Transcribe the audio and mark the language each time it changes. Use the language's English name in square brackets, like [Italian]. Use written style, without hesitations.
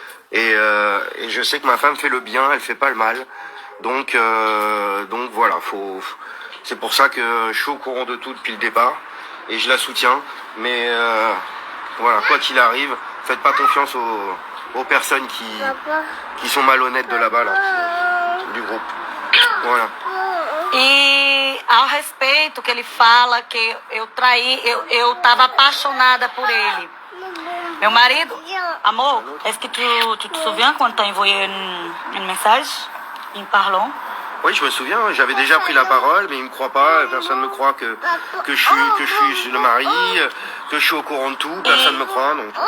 [French] Et je sais que ma femme fait le bien, elle fait pas le mal. Donc voilà, c'est pour ça que je suis au courant de tout depuis le départ, et je la soutiens. Mais voilà, quoi qu'il arrive, faites pas confiance aux personnes qui sont malhonnêtes de là-bas, là, du groupe. Voilà. [Portuguese] E ao respeito que ele fala que eu traí, eu tava apaixonada por ele. Meu marido, amor, [French] est-ce que tu te souviens quand t'as envoyé une message en parlant? Oui, je me souviens, j'avais déjà pris la parole, mais il me croit pas, personne ne me croit que je suis le mari, que je suis au courant de tout, personne ne me croit. Donc.